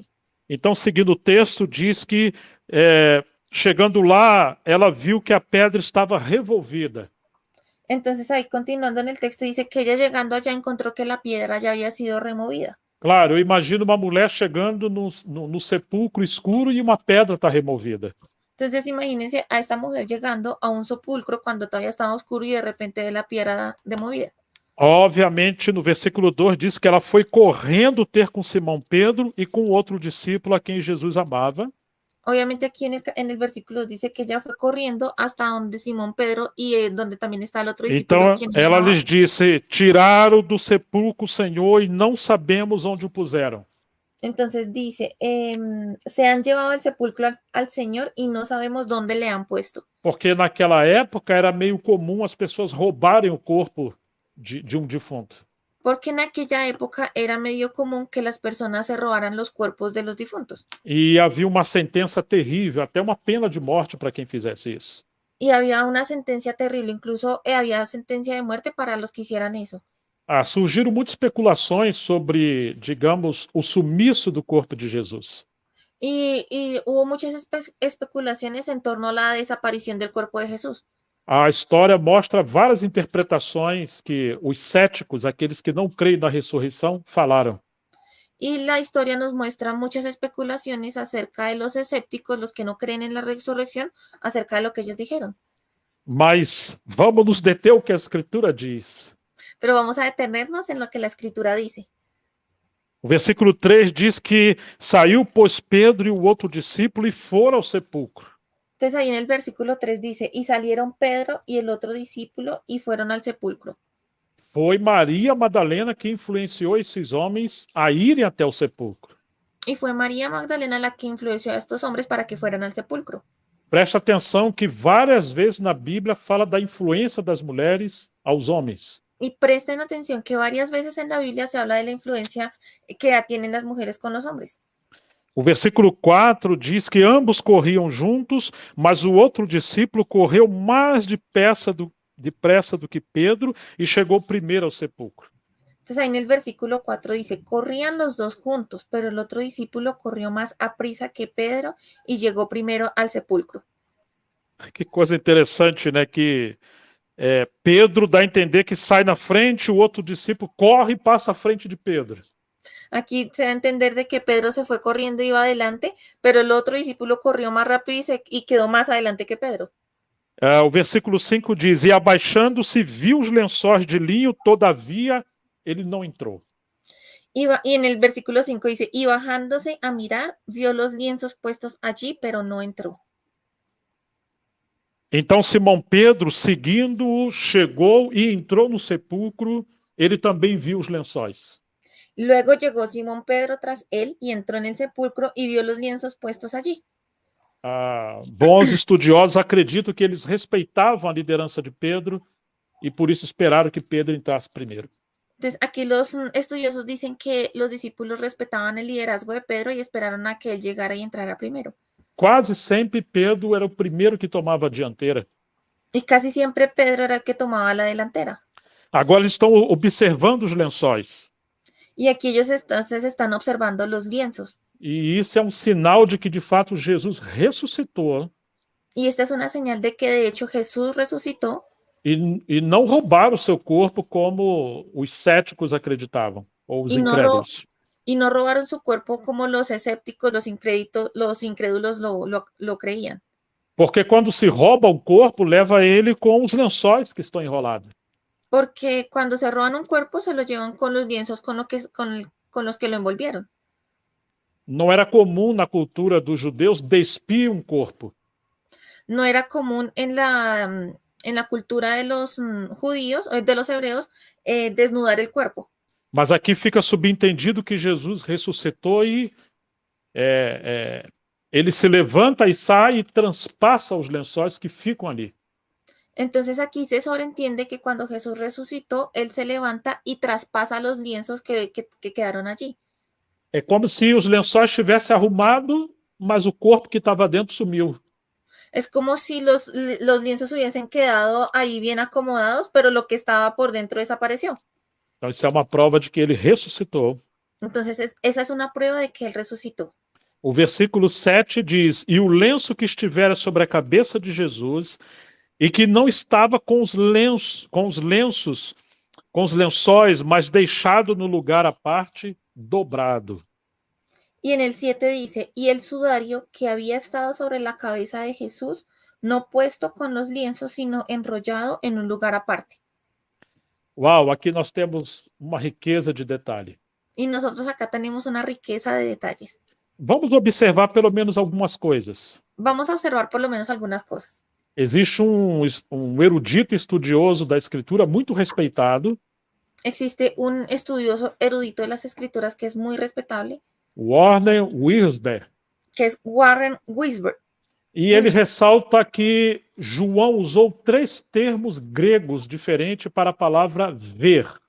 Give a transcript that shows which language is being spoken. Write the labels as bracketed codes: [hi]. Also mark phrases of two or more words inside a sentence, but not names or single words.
[pt] Então, seguindo o texto, diz que chegando lá, ela viu que a pedra estava revolvida. [es] Entonces ahí continuando en el texto dice que ella llegando allá encontró que la piedra ya había sido removida. [pt] Claro, eu imagino uma mulher chegando no sepulcro escuro e uma pedra está removida. [es] Entonces imagínense a esta mujer llegando a un sepulcro cuando todavía estaba oscuro y de repente ve la piedra demovida. [pt] Obviamente, no versículo 2 diz que ela foi correndo ter com Simão Pedro e com outro discípulo a quem Jesus amava. [es] Obviamente aquí en el versículo dice que ella fue corriendo hasta donde Simón Pedro y donde también está el otro discípulo. [pt] Então ela lhes disse, tiraram do sepulcro o Senhor e não sabemos onde o puseram. [es] Entonces dice, se han llevado el sepulcro al Señor y no sabemos dónde le han puesto. [pt] Porque naquela época era meio comum as pessoas roubarem o corpo de um defunto. [es] Porque en aquella época era medio común que las personas se robaran los cuerpos de los difuntos. [pt] E havia uma sentença terrível, até uma pena de morte para quem fizesse isso. [es] Y había una sentencia terrible, incluso había sentencia de muerte para los que hicieran eso. [pt] Surgiram muitas especulações sobre, digamos, o sumiço do corpo de Jesus. [es] Y hubo muchas especulaciones en torno a la desaparición del cuerpo de Jesús. [pt] A história mostra várias interpretações que os céticos, aqueles que não creem na ressurreição, falaram. [es] Y la historia nos muestra muchas especulaciones acerca de los escépticos, los que no creen en la resurrección, acerca de lo que ellos dijeron. [pt] Mas vamos nos deter o que a Escritura diz. [es] Pero vamos a detenernos en lo que la Escritura dice. [pt] O versículo 3 diz que saiu, pois, Pedro e o outro discípulo e foram ao sepulcro. [es] Entonces ahí en el versículo 3 dice, y salieron Pedro y el otro discípulo y fueron al sepulcro. [pt] Foi Maria Madalena que influenciou esses homens a irem até o sepulcro. [es] Y fue María Magdalena la que influenció a estos hombres para que fueran al sepulcro. [pt] Presta atenção que várias vezes na Bíblia fala da influência das mulheres aos homens. [es] Y presten atención que varias veces en la Biblia se habla de la influencia que tienen las mujeres con los hombres. [pt] O versículo 4 diz que ambos corriam juntos, mas o outro discípulo correu mais depressa do que Pedro e chegou primeiro ao sepulcro. [es] Entonces ahí en el versículo 4 dice, corrían los dos juntos, pero el otro discípulo corrió más aprisa que Pedro y llegó primero al sepulcro. [pt] Que coisa interessante, né? Que Pedro dá a entender que sai na frente, o outro discípulo corre e passa à frente de Pedro. [es] Aquí se da a entender de que Pedro se fue corriendo y iba adelante, pero el otro discípulo corrió más rápido y quedó más adelante que Pedro. [pt] O versículo 5 diz, e abaixando-se viu os lençóis de linho, todavia ele não entrou. [es] Y en el versículo 5 dice, y bajándose a mirar, vio los lienzos puestos allí, pero no entró. [pt] Então Simão Pedro, seguindo-o, chegou e entrou no sepulcro, ele também viu os lençóis. [es] Luego llegó Simón Pedro tras él y entró en el sepulcro y vio los lienzos puestos allí. [pt] Bons estudiosos acreditam que eles respeitavam a liderança de Pedro e por isso esperaram que Pedro entrasse primeiro. [es] Entonces aquí los estudiosos dicen que los discípulos respetaban el liderazgo de Pedro y esperaron a que él llegara y entrara primero. [pt] Quase sempre Pedro era o primeiro que tomava a dianteira. [es] Y casi siempre Pedro era el que tomaba la delantera. [pt] Agora eles estão observando os lençóis. [es] Y aquí ellos entonces están observando los lienzos. [pt] E isso é um sinal de que de fato Jesus ressuscitou. [es] Y esta es una señal de que de hecho Jesús resucitó. [pt] E não roubaram o seu corpo como os céticos acreditavam, ou os incrédulos. [es] Y no robaron su cuerpo como los escépticos, los incrédulos lo creían. [pt] Porque quando se rouba um corpo, leva ele com os lençóis que estão enrolados. [es] Porque cuando se roban un cuerpo, se lo llevan con los lienzos con los que lo envolvieron. [pt] Não era comum na cultura dos judeus despir um corpo. [es] No era común en la cultura de los judíos, de los hebreos, desnudar el cuerpo. [pt] Mas aqui fica subentendido que Jesus ressuscitou e ele se levanta e sai e transpassa os lençóis que ficam ali. [es] Entonces aquí se sobreentiende que cuando Jesús resucitó, él se levanta y traspasa los lienzos que quedaron allí. [pt] É como se os lençóis tivessem arrumado, mas o corpo que estava dentro sumiu. [es] Es como si los lienzos hubiesen quedado ahí bien acomodados, pero lo que estaba por dentro desapareció. [pt] Então isso é uma prova de que ele ressuscitou. [es] Entonces esa es una prueba de que él resucitó. [pt] O versículo 7 diz, e o lenço que estivera sobre a cabeça de Jesus, e que não estava com os lençóis, mas deixado no lugar à parte, dobrado. [es] Y en el 7 dice, y el sudario que había estado sobre la cabeza de Jesús, no puesto con los lienzos, sino enrollado en un lugar aparte. [pt] Uau, aqui nós temos uma riqueza de detalhe. [es] Y nosotros acá tenemos una riqueza de detalles. [pt] Vamos observar pelo menos algumas coisas. [es] Vamos a observar por lo menos algunas cosas. [pt] Existe um erudito estudioso da Escritura muito respeitado. [es] Existe un estudioso erudito de las Escrituras que es muy respetable. Warren Wiersbe. que es Warren Wiersbe. [pt] E ele ressalta que João usou 3 termos gregos diferentes para a palavra ver.